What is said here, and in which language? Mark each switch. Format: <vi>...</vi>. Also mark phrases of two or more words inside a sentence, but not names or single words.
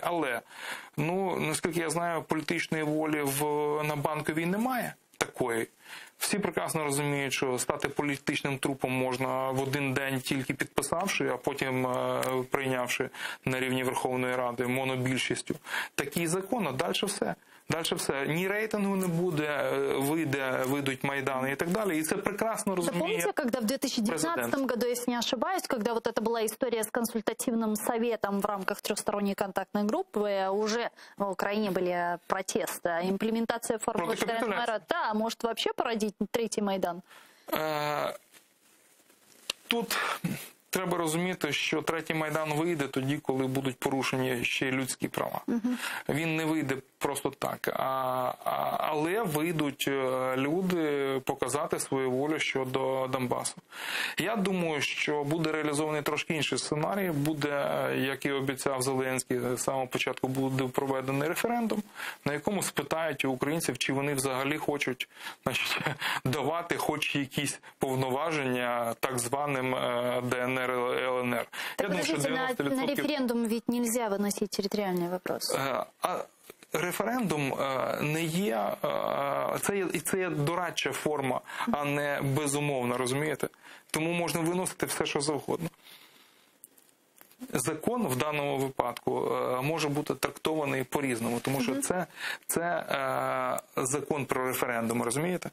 <uk>Але, наскільки я знаю, політичної волі на Банковій немає такої. Всі прекрасно розуміють, що стати політичним трупом можна в один день тільки підписавши, а потім прийнявши на рівні Верховної Ради монобільшістю такий закон, а далі все. Дальше все. Ні рейтингу не буде,</uk> <ru>выйдут Майданы и так далее. И это прекрасно разумеет. Помните, когда в 2019 году, если не ошибаюсь, когда вот это была история с консультативным советом в рамках трехсторонней контактной группы, уже в Украине были протесты. Имплементация формулы Штайнмайера, да, может вообще породить третий Майдан?</ru> <uk>Тут треба розуміти, що третій Майдан вийде тоді, коли будуть порушені ще людські права. Він не вийде просто так. Але вийдуть люди показати свою волю щодо Донбасу. Я думаю, що буде реалізований трошки інший сценарій. Буде, як і обіцяв Зеленський, з самого початку буде проведений референдум, на якому спитають у українців, чи вони взагалі хочуть, значить, давати хоч якісь повноваження так званим ДНР, ЛНР. Так,</uk> <ru>подождите, на референдум ведь нельзя выносить территориальный вопрос.</ru> <uk>Референдум не є, це є дорадча форма, а не безумовна, розумієте? Тому можна виносити все, що завгодно. Закон в даному випадку може бути трактований по-різному, тому що це закон про референдуми, розумієте?</uk>